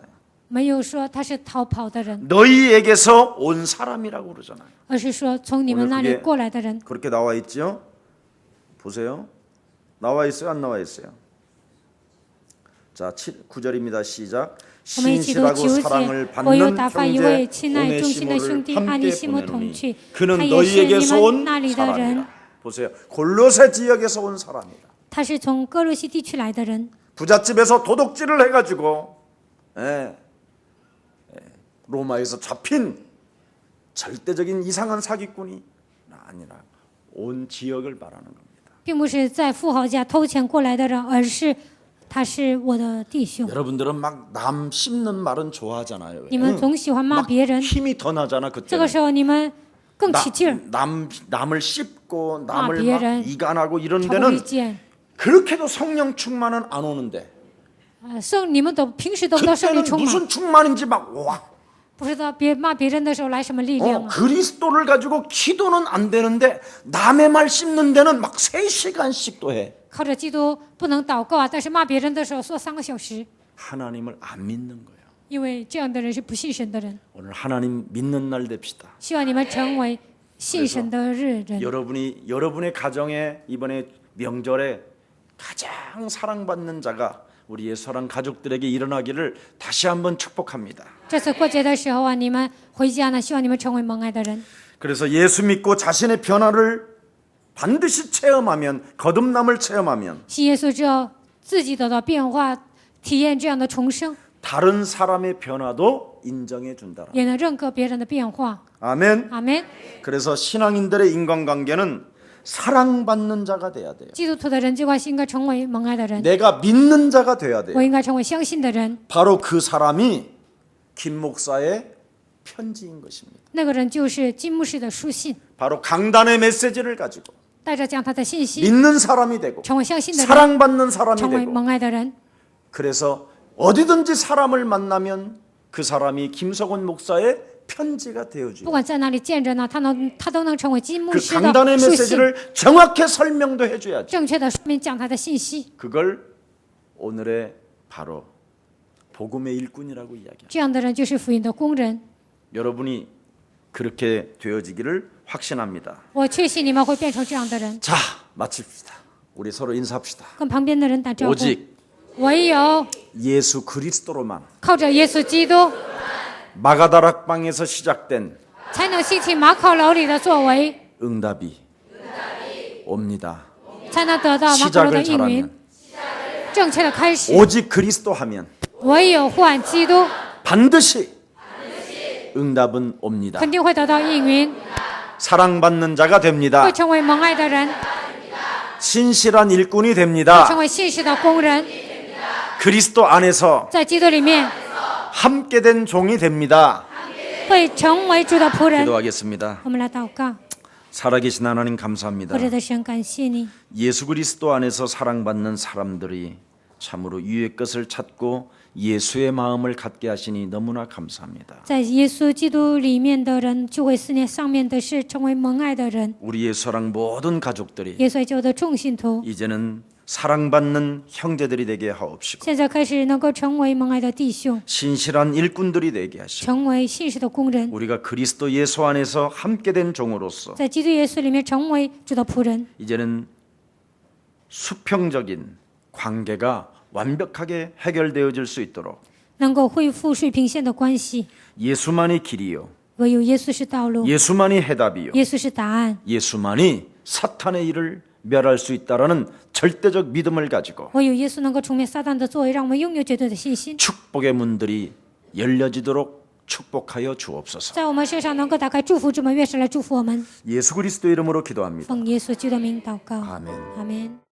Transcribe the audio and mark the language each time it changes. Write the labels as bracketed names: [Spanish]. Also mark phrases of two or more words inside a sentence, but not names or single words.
[Chinese] 没有说他是逃跑的人， [Korean] 너희에게서 온 사람이라고 그러잖아요. [Chinese] 而是说从你们那里过来的人。 [Korean] 그렇게 나와 있죠? 보세요. 나와 있어요? 안 나와 있어요? 자, 9절입니다. 시작. [Chinese] 我们一起读 [Korean] 신실하고 9 사랑을 [Chinese] 节。我有 [Korean] 받는 [Chinese] 打发一位 [Korean] 형제 [Chinese] 亲爱忠心的兄弟 [Korean] 오네시모를 [Chinese] 阿尼 [Korean] 함께 [Chinese] 西姆同 [Korean] 보내노니 [Chinese] 去， [Korean] 그는 [Chinese] 他也是你 [Korean] 너희에게서 [Chinese] 们 [Korean] 온 [Chinese] 那里的人， [Korean] 사람이라. 보세요. 골로새 지역에서 온 사람이라. [Chinese] 他是从哥罗西地区来的人。 [Korean] 부잣집에서 도둑질을 해가지고 로마에서 잡힌 절대적인 이상한 사기꾼이 아니라 온 지역을 말하는 겁니다. [Chinese] 并不是在富豪家偷钱过来的人，而是他是我的弟兄。 [Korean] 여러분들은 막 남 씹는 말은 좋아하잖아요. [Chinese] 你们总喜欢骂别人， [Korean] 힘이 더 나잖아 [Chinese] 这 [Korean] 그때. [Chinese] 个时候你们更起劲儿， [Korean] 남을 씹고 남을 막 [Chinese] 别人 [Korean] 이간하고 이런 [Chinese] 挑拨 [Korean] 데는 [Chinese] 离间。 [Korean] 그렇게도 성령 충만은 안 오는데 [Chinese] 你们都平时都不知道圣灵 [Korean] 그때는 [Chinese] 充满， [Korean] 무슨 충만인지 막 와. [Chinese] 不知道骂别人的时候来什么力量啊？ [Korean] 그리스도를 가지고 기도는 안 되는데 남의 말 씹는 데는 막 3시간씩도 해. [Chinese] 靠着基督不能祷告啊，但是骂别人的时候说3个小时， [Korean] 하나님을 안 믿는 거예요. [Chinese] 因为这样的人是不信神的人。 [Korean] 오늘 하나님 믿는 날 됩시다. [Chinese] 希望你们成为信神的人。 [Korean] 여러분의 가정에 이번에 명절에 가장 사랑받는 자가 우리의 사랑 가족들에게 일어나기를 다시 한번 축복합니다. [Chinese] 这次过节的时候啊，你们回家呢，希望你们成为蒙爱的人。 [Korean] 그래서 예수 믿고 자신의 변화를 반드시 체험하면, 거듭남을 체험하면 [Chinese] 信耶稣之后，自己得到变化，体验这样的重生， [Korean] 다른 사람의 변화도 인정해 준다. [Chinese] 也能认可别人的变化。 [Korean] 아멘. [Chinese] 阿门。 [Korean] 그래서 신앙인들의 인간관계는 사랑받는 자가 돼야 돼요. [Chinese] 基督徒的人际关系应该成为蒙爱的人， [Korean] 내가 믿는 자가 돼야 돼요. [Chinese] 我应该成为相信的人。 [Korean] 바로 그 사람이 김 목사의 편지인 것입니다. [Chinese] 那个人就是金牧师的书信， [Korean] 바로 강단의 메시지를 가지고 [Chinese] 带着将他的信息， [Korean] 믿는 사람이 되고 [Chinese] 成为相信的人， [Korean] 사랑받는 사람이 [Chinese] 成为 [Korean] 되고 [Chinese] 蒙爱的人。 [Korean] 그래서 어디든지 사람을 만나면 그 사람이 김석원 목사의 편지가 [Chinese] 不 [Korean] 되어지고 [Chinese] 管在哪里见着呢，他都能成为金牧 [Korean] 그 [Chinese] 师 [Korean] 강단의 [Chinese] 的书信， [Korean] 메시지를 정확히 설명도 해줘야지. [Chinese] 正确的说明讲他的信息。 [Korean] 그걸 오늘의 바로 복음의 일꾼이라고 이야기합니다. [Chinese] 这样的人就是福音的工人。 [Korean] 여러분이 그렇게 되어지기를 확신합니다. [Chinese] 我确信你们会变成这样的人。 [Korean] 자, 마칩시다. 우리 서로 인사합시다. [Chinese] 跟旁边的人打招呼。 [Korean] 오직 [Chinese] 唯有 [Korean] 예수 그리스도로만 [Chinese] 靠着耶稣基督， [Korean] 마가다락방에서 시작된 [Chinese] 才能兴起马可楼里的作为， [Korean] 응답이 옵니다. [Chinese] 才能得到马可楼的 [Korean] 시작을 [Chinese] 应允 [Korean] 잘하면 。 [Chinese] 正确的开始， [Korean] 오직 그리스도 하면 [Chinese] 唯有换基督， [Korean] 반드시 응답은 옵니다. [Chinese] 肯定会得到应允， [Korean] 사랑받는 자가 됩니다. [Chinese] 会成为蒙爱的人， [Korean] 신실한 일꾼이 [Chinese] 会 [Korean] 됩니다. [Chinese] 成为信实的工人， [Korean] 그리스도 안에서 [Chinese] 在基督里面 [Korean] 함께 된 종이 됩니다. [Chinese] 会成为主的仆人。 [Korean] 기도하겠습니다. [Chinese] 我们来祷告， [Korean] 살아계신 하나님 감사합니다. [Chinese] 活着的神，感谢你， [Korean] 예수 그리스도 안에서 사랑받는 사람들이 참으로 유의 것을 찾고 예수의 마음을 갖게 하시니 너무나 감사합니다. [Chinese] 在耶稣基督里面的人就会思念上面的事，成为蒙爱的人。 [Korean] 우리의 사랑 모든 가족들이 [Chinese] 耶稣救的众信徒， [Korean] 이제는 사랑받는 형제들이 되게 하옵시고 [Chinese] 现在开始能够成为蒙爱的弟兄， [Korean] 신실한 일꾼들이 되게 하시고 [Chinese] 成为信实的工人， [Korean] 우리가 그리스도 예수 안에서 함께 된 종으로서 [Chinese] 在基督耶稣里面成为主的仆人。 [Korean] 이제는 수평적인 관계가 완벽하게 해결되어질 수 있도록 [Chinese] 能够恢复水平线的关系， [Korean] 예수만이 길이요 [Chinese] 唯有耶稣是道路， [Korean] 예수만이 해답이요 [Chinese] 耶稣是答案， [Korean] 예수만이 사탄의 일을 멸할 수 있다라는 절대적 믿음을 가지고 [Chinese] 唯有耶稣能够除灭撒旦的作为，让我们拥有绝对的信心， [Korean] 축복의 문들이 열려지도록 축복하여 주옵소서. [Chinese] 在我们身上能够打开祝福之门，愿神来祝福我们。 [Korean] 예수 그리스도 이름으로 기도합니다. [Chinese] 奉耶稣基督的名祷告， [Korean] 아멘. [Chinese] 阿门。